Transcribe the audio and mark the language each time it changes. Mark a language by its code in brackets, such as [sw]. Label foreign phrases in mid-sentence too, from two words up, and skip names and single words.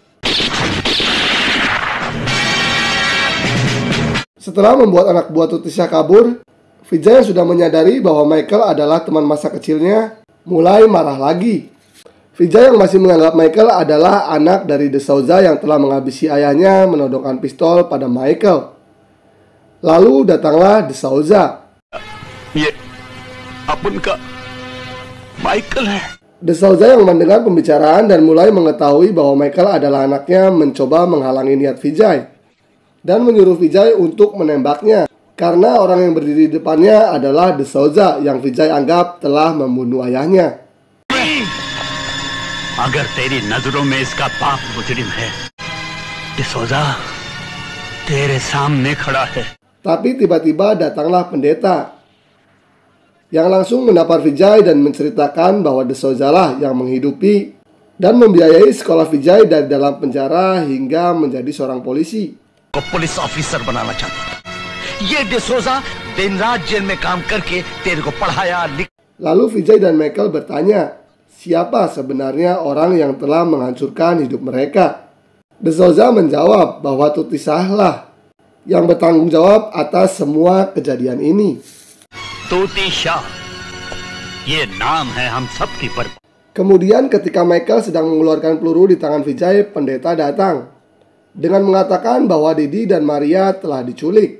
[id] Setelah membuat anak buah Tutisha kabur, Vijay yang sudah menyadari bahwa Michael adalah teman masa kecilnya mulai marah lagi. Vijay yang masih menganggap Michael adalah anak dari De Souza yang telah menghabisi ayahnya menodongkan pistol pada Michael. Lalu datanglah De Souza. [hi] ये अपन का माइकल है। [id] De Souza yang mendengar pembicaraan dan mulai mengetahui bahwa Michael adalah anaknya mencoba menghalangi niat Vijay dan menyuruh Vijay untuk menembaknya karena orang yang berdiri di depannya adalah De Souza yang Vijay anggap telah membunuh ayahnya. [hi] अगर तेरी नजरों में इसका बाप मुजरिम है, डिसोजा तेरे सामने खड़ा है। [id] Tapi tiba-tiba datanglah pendeta yang langsung menampar Vijay dan menceritakan bahwa De Souza lah yang menghidupi dan membiayai sekolah Vijay dari dalam penjara hingga menjadi seorang polisi. [hi] को पुलिस ऑफिसर बनाना चाहता था, ये डिसोजा दिन रात जेल में काम करके तेरे को पढ़ाया [id] Lalu Vijay dan Michael bertanya, siapa sebenarnya orang yang telah menghancurkan hidup mereka? De Souza menjawab bahwa Tutisah lah yang bertanggung jawab atas semua kejadian ini. [hi] तूतीशा ये नाम है हम सबकी पर। [id] Kemudian ketika Michael sedang mengeluarkan peluru di tangan Vijay, pendeta datang dengan mengatakan bahwa Didi dan Maria telah diculik.